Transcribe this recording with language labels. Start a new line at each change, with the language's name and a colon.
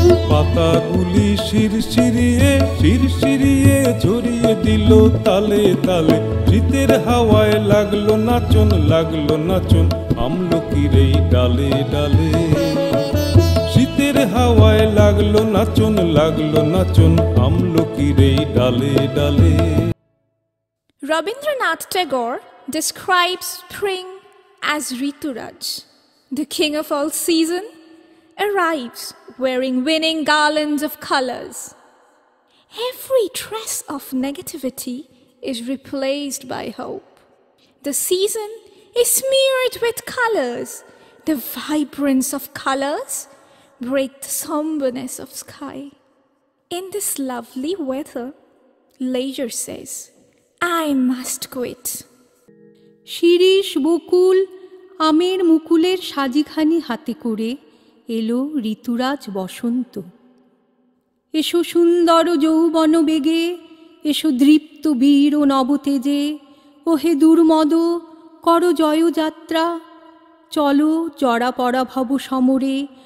Bangla: পাতাগুলি শিরশিরিয়ে শিরশিরিয়ে ঝরিয়ে দিল তালে তালে। শীতের হাওয়ায় লাগলো নাচন, লাগলো নাচন আমলকির এই ডালে ডালে। শীতের হাওয়ায় লাগলো নাচন, লাগলো নাচন আমলকির এই ডালে ডালে।
English: Rabindranath Tagore describes spring as Rituraj, the king of all season, arrives wearing winning garlands of colors. Every trace of negativity is replaced by hope. The season is smeared with colors. The vibrance of colors break the somberness of sky. In this lovely weather, leisure says, I must quit.
Bangla: শিরীষ বকুল আমের মুকুলের সাজিখানি হাতে করে এলো ঋতুরাজ বসন্ত। এসো সুন্দর যৌবন বেগে, এসো দৃপ্ত বীর ও নবতেজে। ওহে দুর্মদ কর জয়যাত্রা, চলো জরা পরা ভব সমরে।